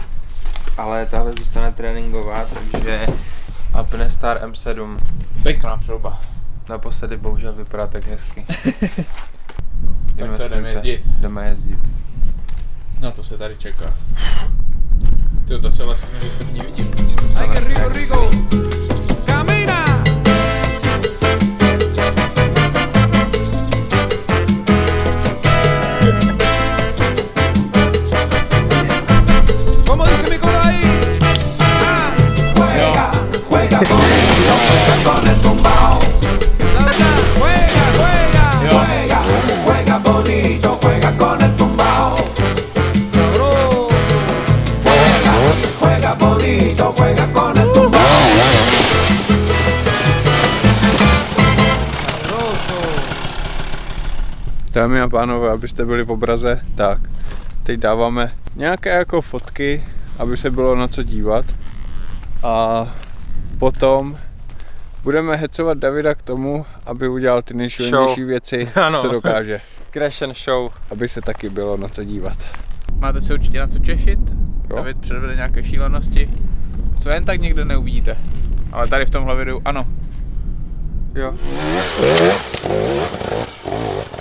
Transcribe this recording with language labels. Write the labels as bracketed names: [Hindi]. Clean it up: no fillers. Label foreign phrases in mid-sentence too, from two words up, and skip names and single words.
[Czech] Ale tahle zůstane tréninková, takže Apnestar M7. Pěkná přilba. Naposledy bohužel vypadá tak hezky. Tak co, jdeme jezdit? Jdeme jezdit. No to se tady čeká. Tyjo, to celé skvělé, že se v ní vidím. [Spanish] Ay, qué rico, rico. Camina. Como dice mi coro ahí. Juega, juega con el tumbao. Juega, juega, juega, juega bonito, juega con el tumbao. Sabroso. Juega, juega bonito, juega con el tumbao. Sabroso. [Czech] Dámy a pánové, abyste byli v obraze, tak teď dáváme nějaké jako fotky, aby se bylo na co dívat. A potom budeme hecovat Davida k tomu, aby udělal ty nejšílenější věci, co dokáže. [English] Crash and show. [Czech] Aby se taky bylo na co dívat. Máte se určitě na co těšit. Jo. David předvede nějaké šílenosti, co jen tak někde neuvidíte. Ale tady v tomhle videu ano. Jo.